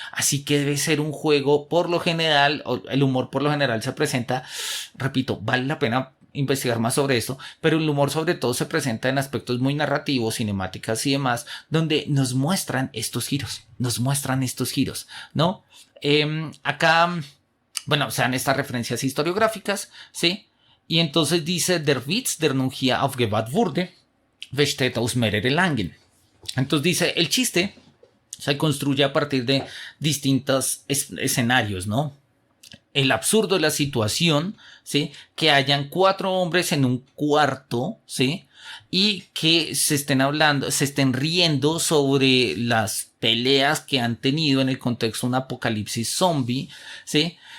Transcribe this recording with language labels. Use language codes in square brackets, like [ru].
[es] Así que debe ser un juego, por lo general, el humor por lo general se presenta, repito, vale la pena investigar más sobre esto, pero el humor sobre todo se presenta en aspectos muy narrativos, cinemáticas y demás, donde nos muestran estos giros, ¿no? Acá, bueno, sean estas referencias historiográficas, ¿sí? Y entonces dice, [de] der Witz der nun hier aufgebaut wurde, besteht aus mehreren Lagen. [es] Entonces dice, el chiste se construye a partir de distintos escenarios, ¿no? El absurdo de la situación, ¿sí? Que hayan 4 hombres en un cuarto, ¿sí? Y que se estén riendo sobre las peleas que han tenido en el contexto de un apocalipsis zombie, ¿sí?